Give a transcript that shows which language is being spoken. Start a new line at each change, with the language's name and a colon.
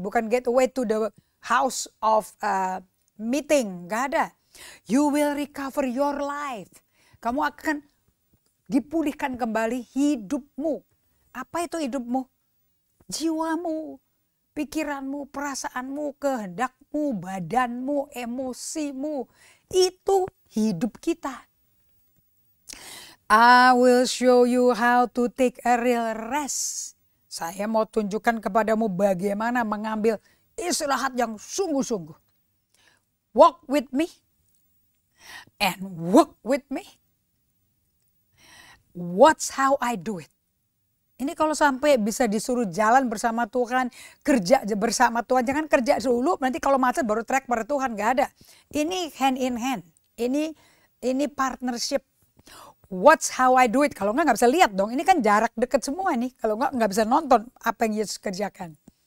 Indonesian: Bukan
English: get away to the house of meeting.
Indonesian: Gak ada.
English: You will recover your life.
Indonesian: Kamu akan dipulihkan kembali hidupmu. Apa itu hidupmu? Jiwamu, pikiranmu, perasaanmu, kehendakmu, badanmu, emosimu. Itu hidup kita.
English: I will show you how to take a real rest.
Indonesian: Saya mau tunjukkan kepadamu bagaimana mengambil istirahat yang sungguh-sungguh.
English: Walk with me and work with me. Watch how I do it.
Indonesian: Ini kalau sampai bisa disuruh jalan bersama Tuhan, kerja bersama Tuhan, jangan kerja dulu, nanti kalau macet baru track pada Tuhan, gak ada.
English: Ini hand in hand, ini partnership. Watch how I do it,
Indonesian: kalau nggak bisa lihat dong, ini kan jarak dekat semua nih, kalau nggak bisa nonton apa yang Yesus kerjakan.